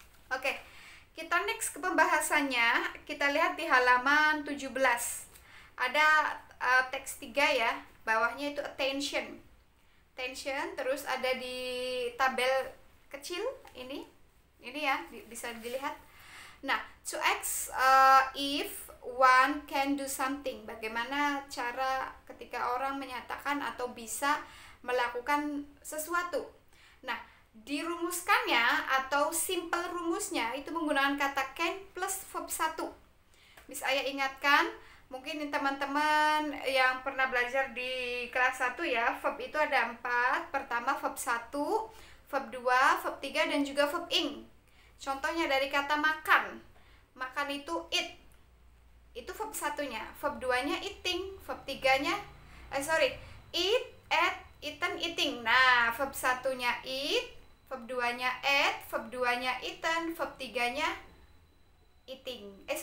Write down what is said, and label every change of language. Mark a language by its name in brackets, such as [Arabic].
[Indonesian] Oke, kita next ke pembahasannya. Kita lihat di halaman 17. Ada teks 3 ya, bawahnya itu attention, terus ada di tabel kecil ini ya, bisa dilihat. [English] Nah, to ask if one can do something. [Indonesian] Bagaimana cara ketika orang menyatakan atau bisa melakukan sesuatu. Nah, dirumuskannya atau simple rumusnya itu menggunakan kata can plus verb 1. Bisa saya ingatkan, mungkin teman-teman yang pernah belajar di kelas 1 ya, verb itu ada 4. Pertama verb 1, verb 2, verb 3, dan juga verb ing. Contohnya dari kata makan. Makan itu eat. Itu verb 1-nya. Verb 2-nya eating. Verb 3-nya eat, ate, eaten, eating. Nah, verb 1-nya eat, verb 2-nya ate, verb 2-nya eaten, verb 3-nya eating.